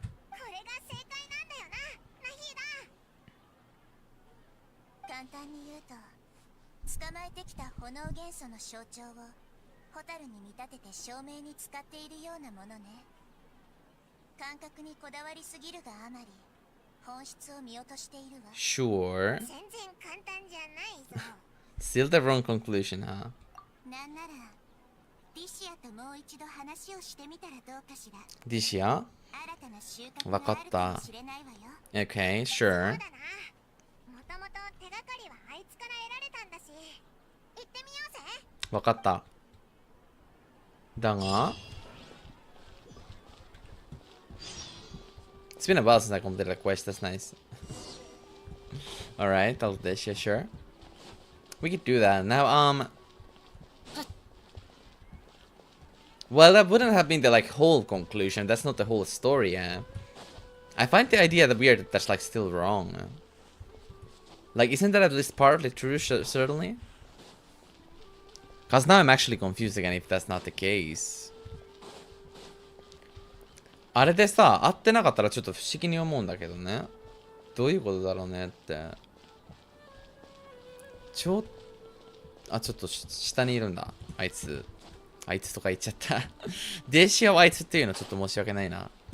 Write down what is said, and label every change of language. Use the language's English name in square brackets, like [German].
[Japanese] これが正解なんだよな、ナヒーダ。簡単に言うと、捕まえてきた炎元素の象徴をホタルに見立てて証明に使っているようなものね。感覚にこだわりすぎるがあまり、本質を見落としているわ。 [English] Sure. [Japanese] 全然簡単じゃないぞ。 [English] Still the wrong conclusion, huh? [Japanese] なんならディシアともう一度話をしてみたらどうかしら。ディシア？新たな収穫があるかもしれないわよ。 [English] Okay, sure. [Japanese] そうだな。もともと手がかりはあいつから得られたんだし、行ってみようぜ。わかった。だが [English] It's been a while since I completed a quest, that's nice. Alright, I'll do this, yeah, sure. We could do that. Now, well, that wouldn't have been the, like, whole conclusion. That's not the whole story, yeah. I find the idea that weird that that's, like, still wrong. Like, isn't that at least partly true, certainly? Cause now I'm actually confused again if that's not the case. [Japanese] あれでさ、合ってなかったらちょっと不思議に思うんだけどね。どういうことだろうねって。ちょっと下にいるんだ。あいつとか言っちゃった。デシアはあいつっていうのちょっと申し訳ないな。